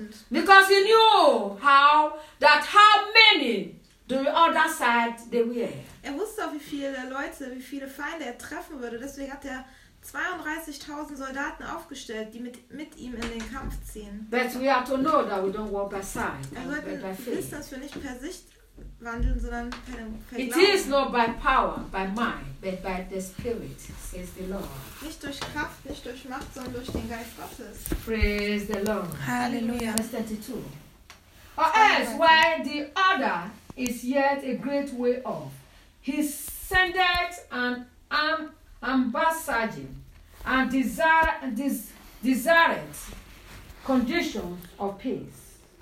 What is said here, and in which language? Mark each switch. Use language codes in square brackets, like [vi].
[en] Because he knew how many the other side they were. [de] Er wusste auch, wie viele Feinde er treffen würde. Deswegen hat er 32.000 Soldaten aufgestellt, die mit ihm in den Kampf ziehen. [en] But we have to know that we don't walk by sight. [de] Er sollte wissen, dass wir nicht per Sicht wandeln, sondern per Glauben. [en] It is not by power, by mind, but by the Spirit, says the Lord. [de] Nicht durch Kraft, nicht durch Macht, sondern durch den Geist Gottes. [en] Praise the Lord. Halleluja. Verse 32. Or else, while the other is yet a great way off, he sendeth an ambassador and desireth conditions of peace.